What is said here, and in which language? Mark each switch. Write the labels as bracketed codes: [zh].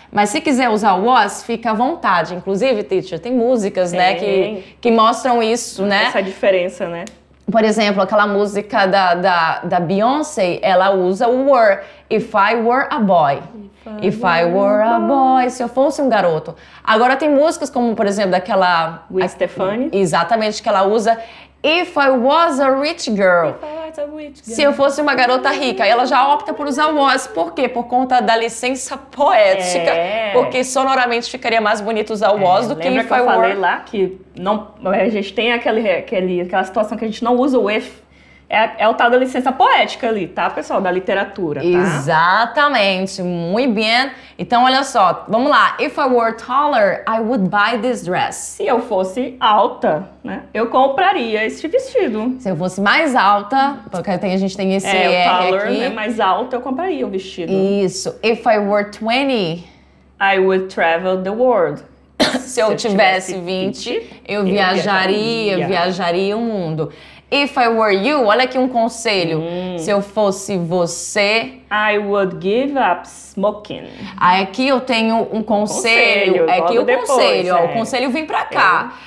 [pt] Mas se quiser usar o was, fica à vontade. Inclusive, teacher, tem músicas, né, que mostram isso, né? Essa diferença, né? Por exemplo, aquela música da Beyoncé, ela usa o were. [en] If I were a boy. If I were a boy. [pt] Se eu fosse um garoto. Agora tem músicas como, por exemplo, daquela... Gwen Stefani. Exatamente, que ela usa [en] If I was a rich girl. [pt] Se eu fosse uma garota rica. Ela já opta por usar was. Por quê? Por conta da licença poética. Porque sonoramente ficaria mais bonito usar o was do que lembra que eu [en] I [pt] falei [en] were. [pt] lá que não, a gente tem aquela situação que a gente não usa o if. É o tal da licença poética ali, tá, pessoal? Da literatura, tá? Exatamente, muito bem. Então, olha só, vamos lá. [en] If I were taller, I would buy this dress. [pt] Se eu fosse alta, né, eu compraria esse vestido. Se eu fosse mais alta, porque a gente tem esse o taller, aqui. né, mais alto, eu compraria o vestido. Isso. [en] If I were 20, I would travel the world. [pt] Se eu tivesse 20, eu viajaria o mundo. [en] If I were you, [pt] olha aqui um conselho. Se eu fosse você, [en] I would give up smoking. [pt] Aqui eu tenho um conselho. Aqui o conselho, ó, o conselho vem pra cá.